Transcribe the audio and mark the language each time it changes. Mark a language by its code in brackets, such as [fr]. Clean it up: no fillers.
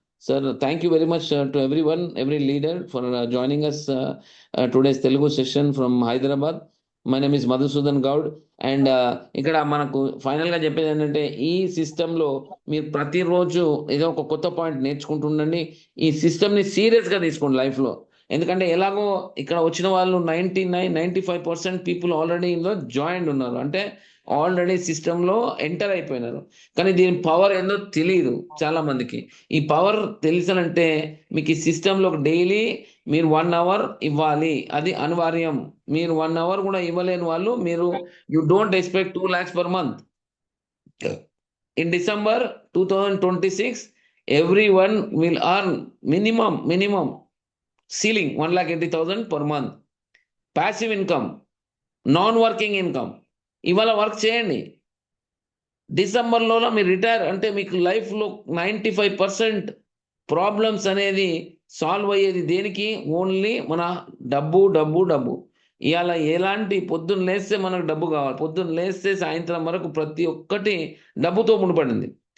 [en] Sir, thank you very much to every leader for joining us today's Telugu session from Hyderabad. My name is Madhusudan Goud. [te] And ఇక్కడ మనకు ఫైనల్గా చెప్పేది ఏంటంటే, ఈ సిస్టంలో మీరు ప్రతిరోజు ఏదో ఒక కొత్త పాయింట్ నేర్చుకుంటుండండి. ఈ సిస్టమ్ని సీరియస్గా తీసుకోండి లైఫ్లో. ఎందుకంటే ఎలాగో ఇక్కడ వచ్చిన వాళ్ళు 95% పీపుల్ ఆల్రెడీ ఇందులో జాయిన్ ఉన్నారు, అంటే ఆల్రెడీ సిస్టంలో ఎంటర్ అయిపోయినారు. కానీ దీని పవర్ ఏందో తెలియదు చాలా మందికి. ఈ పవర్ తెలిసానంటే మీకు ఈ సిస్టంలో డైలీ మీరు 1 అవర్ ఇవ్వాలి, అది అనివార్యం. మీరు 1 అవర్ కూడా ఇవ్వలేని వాళ్ళు [en] You don't expect 2 lakhs per month. In December 2026, everyone will earn minimum ceiling 1,80,000 per month. Passive income, non-working income. [te] ఇవాళ వర్క్ చేయండి. డిసెంబర్లో మీరు రిటైర్ అంటే మీకు లైఫ్లో 95% ప్రాబ్లమ్స్ అనేది సాల్వ్ అయ్యేది దేనికి? ఓన్లీ మన డబ్బు. ఇవాళ ఎలాంటి పొద్దున్న లేస్తే మనకు డబ్బు కావాలి, పొద్దున్న లేస్తే సాయంత్రం వరకు ప్రతి ఒక్కటి డబ్బుతో ముడిపడింది.